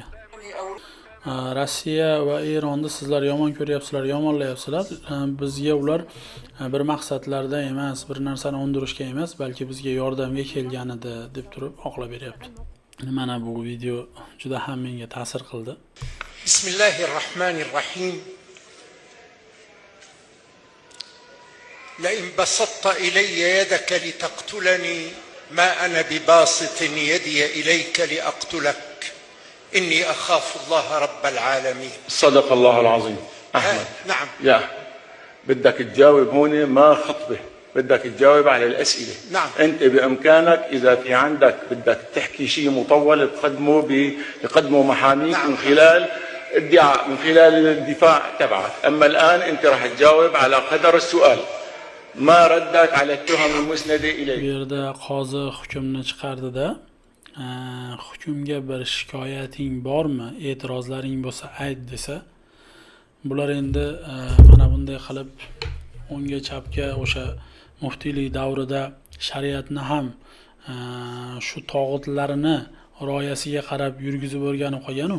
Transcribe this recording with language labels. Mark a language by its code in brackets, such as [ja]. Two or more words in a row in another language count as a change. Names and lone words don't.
[uz] Rossiya va Eronni sizlar yomon ko'ryapsizlar, yomonlayapsizlar. Bizga ular bir maqsadlarda emas, bir narsani undirishga emas, balki bizga yordamga kelgan edi deb turib oqlab beryapti. Mana bu video juda ham menga ta'sir qildi. [ar] Bismillahirrahmanirrahim. لئن بسطت إلي يدك لتقتلني ما أنا بباسط يدي إليك لأقتلك إني أخاف الله رب العالمين. صدق الله العظيم. أحمد نعم. يا بدك تجاوب هون ما خطبة، بدك تجاوب على الأسئلة. نعم. أنت بإمكانك إذا في عندك بدك تحكي شيء مطول تقدمه محاميك. نعم. من خلال ادعاء، من خلال الدفاع تبعك. أما الآن أنت راح تجاوب على قدر السؤال. ما ردك على التهم المسندة إليك. [uz] Bu yerda qozi hukmni chiqardida, hukmga bir shikoyating bormi, e'tirozlaring bo'lsa ayt desa, bular endi mana bunday qilib o'ngga chapga o'sha muftiylik davrida shariatni ham shu tog'utlarini rioyasiga qarab yurgizib o'rganib qolgan-u.